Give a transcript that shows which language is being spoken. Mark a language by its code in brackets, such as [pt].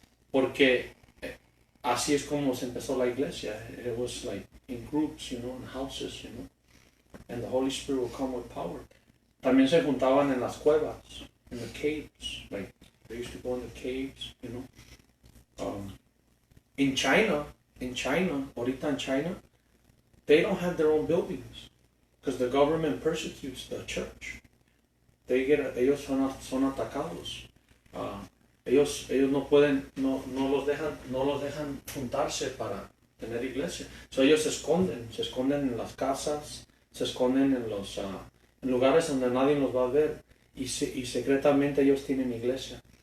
[es] Porque así es como se empezó la iglesia. [en] It was like in groups, you know, in houses, you know. And the Holy Spirit will come with power. [es] También se juntaban en las cuevas, [en] in the caves. Like they used to go in the caves, you know. In China, [es] ahorita en China, [en] they don't have their own buildings because the government persecutes the church. [es] Ellos son atacados. Ellos no pueden, no los dejan juntarse para tener iglesia. So ellos se esconden en las casas, se esconden en lugares donde nadie los va a ver y secretamente ellos tienen iglesia.